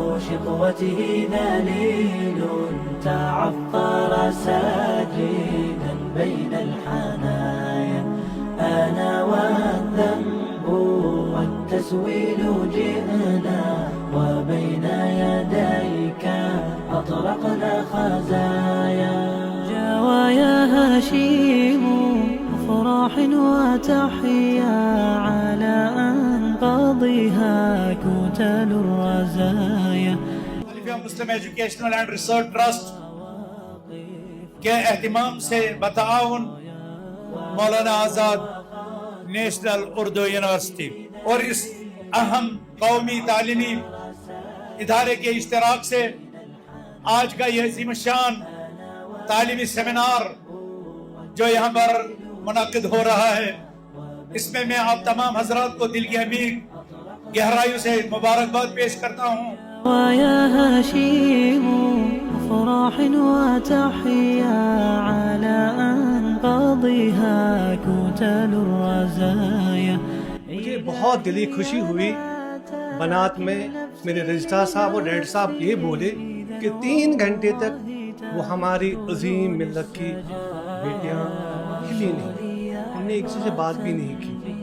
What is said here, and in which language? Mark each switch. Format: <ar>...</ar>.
<ar>شقوته ذليل تعثر ساجدا بين الحنايا أنا والذنب والتسويل جئنا وبين يديك أطلقنا خزايا جوايا هشيم أفراح وتحيا على أنقاضها كتل الرزايا</ar> <ur>مسلم ایجوکیشنل اینڈ ریسرچ ٹرسٹ کے اہتمام سے بتعاون مولانا آزاد نیشنل اردو یونیورسٹی اور اس اہم قومی تعلیمی ادارے کے اشتراک سے آج کا یہ عظیم الشان تعلیمی سیمینار جو یہاں پر منعقد ہو رہا ہے اس میں میں آپ تمام حضرات کو دل کی عمیق گہرائیوں سے مبارکباد پیش کرتا ہوں.</ur> <ar>ويا هشيم أفراح وتحيا على أنقاضها كتل الرزايا.</ar> <ur>مجھے بہت دلی خوشی ہوئی بنات میں میرے رجسٹرار صاحب اور ڈائریکٹر صاحب یہ بولے کہ 3 گھنٹے تک وہ ہماری عظیم ملت کی بیٹیاں ہلی نہیں, ہم نے ایک سے بات بھی نہیں کی.</ur>